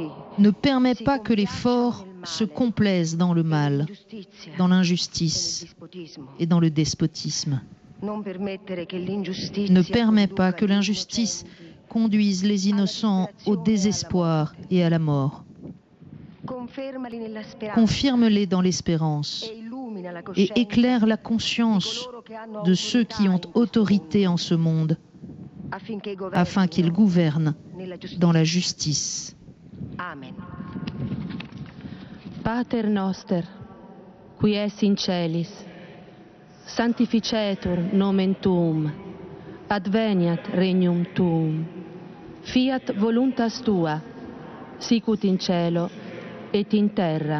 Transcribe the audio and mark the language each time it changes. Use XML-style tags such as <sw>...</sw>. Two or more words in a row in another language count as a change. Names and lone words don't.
<fr>Ne permets</fr> <it>si</it> <fr>pas que les</fr> <it>compiacciano</it> <fr>forts</fr> <it>nel</it> <fr>se</fr> <it>male</it> <fr>complaisent dans le</fr> <it>e</it> <fr>mal,</fr> <it>nell'ingiustizia</it> <fr>dans</fr> <it>e nel</it> <fr>l'injustice</fr> <it>dispotismo.</it> <fr>et dans le despotisme.</fr> <it>Non permettere che l'ingiustizia</it> <fr>Ne permets pas</fr> <it>conduca</it> <fr>que</fr> <it>gli</it> <fr>l'injustice</fr> <it>innocenti.</it> <fr>conduise les innocents au désespoir et à la mort.</fr> <it>Confermali nella speranza</it> <fr>Confirme-les dans l'espérance</fr> <it>e illumina la</it> <fr>et</fr> <it>coscienza</it> <fr>éclaire la</fr> <it>di</it> <fr>conscience</fr> <it>coloro che hanno</it> <fr>de ceux qui ont</fr> <it>autorità in questo</it> <fr>autorité</fr> <it>mondo,</it> <fr>en ce monde, afin qu'ils gouvernent</fr> <it>nella giustizia.</it> <fr>dans la justice.</fr> <la>Amen. Pater noster, qui es in celis, sanctificetur nomen tuum, adveniat regnum tuum, fiat voluntas tua, sicut in cielo et in terra.</la>